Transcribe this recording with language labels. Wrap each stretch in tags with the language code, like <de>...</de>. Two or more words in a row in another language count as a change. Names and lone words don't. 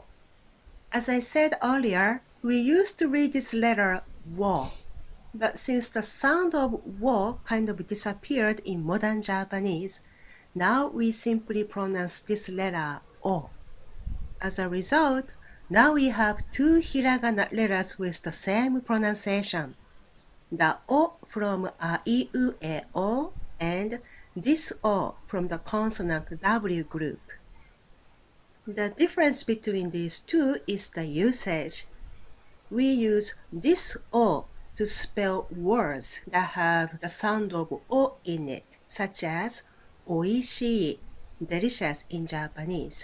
<en>As I said earlier, we used to read this letter wo, but since the sound of wo kind of disappeared in modern Japanese, now we simply pronounce this letter o. As a result, now we have two hiragana letters with the same pronunciation. The o from a, I, u, e, o, and this o from the consonant W group. The difference between these two is the usage. We use this o to spell words that have the sound of o in it, such as oishii, delicious in Japanese.</en>